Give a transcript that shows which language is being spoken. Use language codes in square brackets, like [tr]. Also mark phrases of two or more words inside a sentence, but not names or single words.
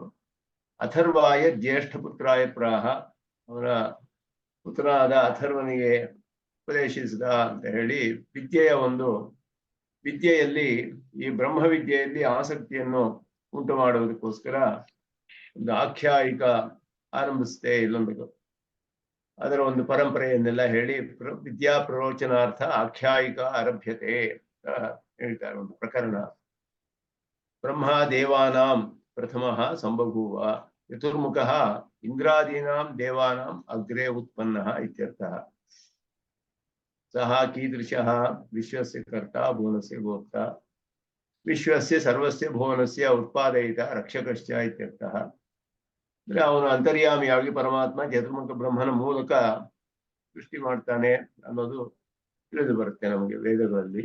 [sa] ಅಥರ್ವಾಯ ಜ್ಯೇಷ್ಠ ಪುತ್ರಾಯ ಪ್ರಾಹ, [kn] ಅವರ ಪುತ್ರನಾದ ಅಥರ್ವನಿಗೆ ಉಪದೇಶಿಸಿದ ಅಂತ ಹೇಳಿ ವಿದ್ಯೆಯಲ್ಲಿ ಈ ಬ್ರಹ್ಮವಿದ್ಯೆಯಲ್ಲಿ ಆಸಕ್ತಿಯನ್ನು ಉಂಟು ಮಾಡುವುದಕ್ಕೋಸ್ಕರ ಒಂದು ಆಖ್ಯಾಯಿಕ ಆರಂಭಿಸುತ್ತೆ ಇಲ್ಲೊಂದು. ಅದರ ಒಂದು ಪರಂಪರೆಯನ್ನೆಲ್ಲ ಹೇಳಿ [sa] ವಿದ್ಯಾ ಪ್ರರೋಚನಾರ್ಥ ಆಖ್ಯಾಯಿಕ ಆರಭ್ಯತೆ [kn] ಅಂತ ಹೇಳ್ತಾರೆ. ಒಂದು ಪ್ರಕರಣ, [sa] ಬ್ರಹ್ಮ ದೇವಾನಾಂ ಪ್ರಥಮಃ ಸಂಬಭೂವ ಚತುರ್ಮುಖಃ ಇಂದ್ರಾದೀನಾಂ ದೇವಾನಾಂ ಅಗ್ರೆ ಉತ್ಪನ್ನಃ ಇತ್ಯರ್ಥಃ. ಸಹ ಕೀದೃಶಃ ವಿಶ್ವಸ್ಯ ಕರ್ತ ಭುವನಸ್ಯ ಗೋಪ್ತ ವಿಶ್ವಸ್ಯ ಸರ್ವಸ್ಯ ಭುವನಸ್ಯ ಉತ್ಪಾದಯಿತ ರಕ್ಷಕಶ್ಚ ಇತ್ಯರ್ಥಃ. [kn] ಅಂದ್ರೆ ಅವನು ಅಂತರ್ಯಾಮಿಯಾಗಿ ಪರಮಾತ್ಮ ಚತುರ್ಮುಖ ಬ್ರಹ್ಮನ ಮೂಲಕ ಸೃಷ್ಟಿ ಮಾಡ್ತಾನೆ ಅನ್ನೋದು ತಿಳಿದು ಬರುತ್ತೆ ನಮಗೆ ವೇದಗಳಲ್ಲಿ.